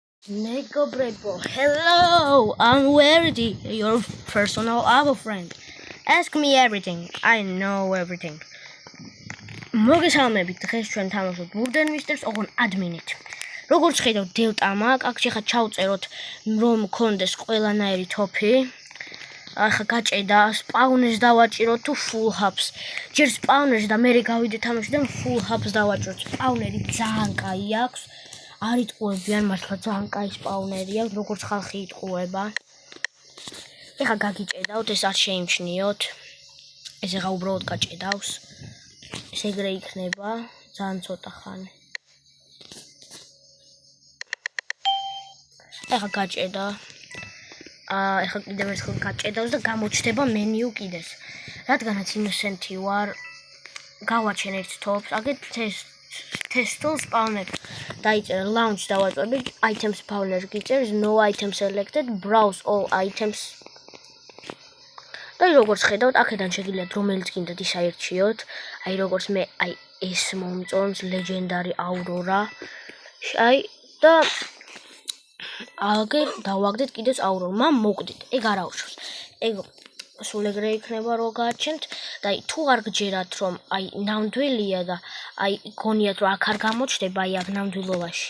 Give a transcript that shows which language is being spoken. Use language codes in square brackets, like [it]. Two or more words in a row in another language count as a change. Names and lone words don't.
[en] Nego Brebo, hello, I'm Verity, your personal Ava friend. Ask me everything, I know everything. [ka] მოგესალმებით, დღეს ჩვენ თამაშობთ Murder Mysteries ოღონ admin-ით. როგორც ხედავთ, Delta მაგ, აქ შეხა ჩავწეროთ, რომ მქონდეს ყველანაირი თოფი. ახლა გაჭედა, spawners დავაჭიროთ თუ [en] full hubs. [ka] ჯერ spawners და მე გავიდე თამაში და [en] full hubs [ka] დავაჭიროთ. Spawneri ძალიან კაი აქვს. არ იტყუებიან მართლა ძალიან კაი spawneri აქვს, როგორც ხალხი იტყუება. ეხლა გაგიჭედავთ, ეს არ შეიმჩნიოთ. ეს ეხლა უბრალოდ გაჭედავს. ეს ეგრე იქნება, ძალიან ცოტა ხანი. ეხლა გაჭედა. ეხლა კიდევ ერთხელ გაჭედავს და გამოჩნდება მენიუ კიდეს. რადგანაც ინოსენტი ვარ, გავაჩენ ერთ თოფს, აგეთ [en] test spawner. [ka] დაიწერა launch დავაწვევით, [en] item spawner [ka] გიწერს, [en] no item selected, browse all items. [ka] და როგორც ხედავთ, აქედან შეგიძლიათ რომელიც გინდათ ის აირჩიოთ. აი როგორც მე, აი ეს მომწონს [en] legendary aurora. [ka] აი და აგერ დავაგდეთ კიდეც aurora. მამ მოვკვდით, ეგ არ აუშავს. ეგ სულ ეგრე იქნება რო გააჩენთ და აი თუ არ გჯერათ რომ აი ნამდვილია და აი გონიათ რომ აქ არ გამოჩნდება აი აქ ნამდვილობაში.